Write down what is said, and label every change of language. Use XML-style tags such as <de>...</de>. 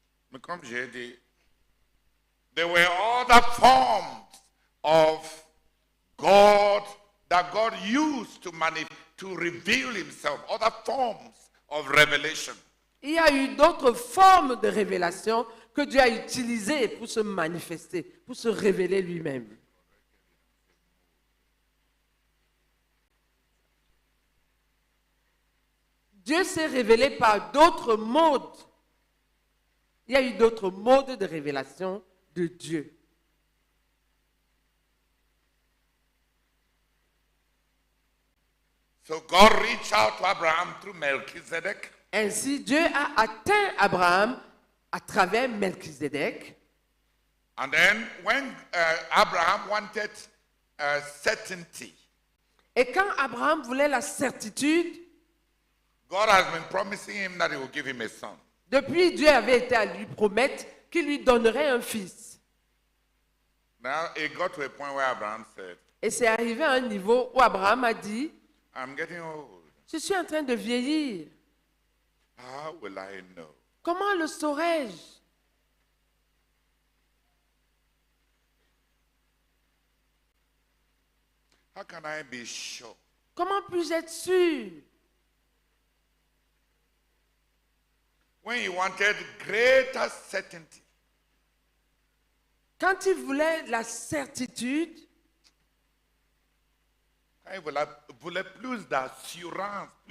<fr>Mais comme j'ai dit,</fr> <en>there were other forms of God that God used to reveal himself, other forms of revelation.</en> <fr>Il y a eu d'autres formes de révélation que Dieu a utilisées pour se manifester, pour se révéler lui-même. Dieu s'est révélé par d'autres modes. Il y a eu d'autres modes de révélation de Dieu.</fr> <en>So God reached out to Abraham through Melchizedek.</en> <fr>Ainsi, Dieu a atteint Abraham à travers Melchizedek.</fr> <en>And then when Abraham wanted certainty,</en> <fr>Et quand Abraham voulait la certitude,</fr> <en>God has been promising him that he will give him a son.</en> <fr>depuis Dieu avait été à lui promettre qu'il lui donnerait un fils.</fr> <en>Now it got to a point where Abraham said,</en> <fr>Et c'est arrivé à un niveau où Abraham a dit,</fr> <en>I'm getting old.</en> <fr>je suis en train de vieillir.</fr> <en>How will I know?</en> <fr>Comment le saurais-je?</fr> <en>How can I be sure?</en> <fr>Comment puis-je être sûr?</fr> <en>When he wanted greater certainty,</en> <fr>Quand il voulait la certitude, quand il voulait plus d'assurance,</fr>